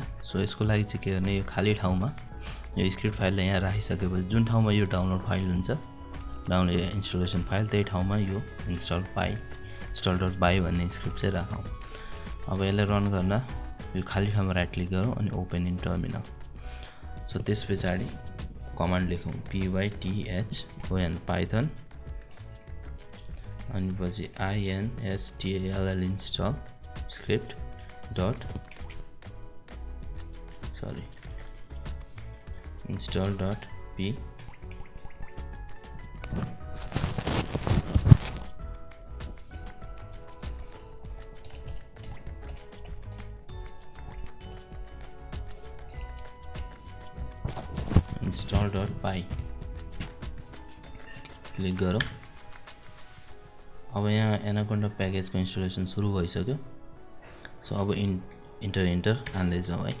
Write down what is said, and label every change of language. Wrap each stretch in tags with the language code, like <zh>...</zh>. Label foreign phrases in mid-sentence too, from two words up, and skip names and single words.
<ne>सो यसको लागि चाहिँ के गर्ने, यो खाली ठाउँमा यो स्क्रिप्ट फाइललाई यहाँ राखिसकेपछि जुन ठाउँमा यो</ne> <en>download file</en> <ne>हुन्छ,</ne> <en>download installation file,</en> <ne>त्यही ठाउँमा यो install.py भन्ने स्क्रिप्ट चाहिँ राखौँ। अब यसलाई रन गर्न यो खाली ठाउँमा</ne> <en>right click</en> <ne>गरौँ अनि</ne> <en>open in terminal.</en> <ne>सो त्यस पछाडि कमान्ड लेखौँ python python अनि पछि</ne> <en>install install script</en> <ne>install.p install.py क्लिक गरौँ। अब यहाँ एनाकोन्डा प्याकेजको इन्स्टलेसन सुरु भइसक्यो। सो अब इन्टर हान्दैछौँ है।</ne>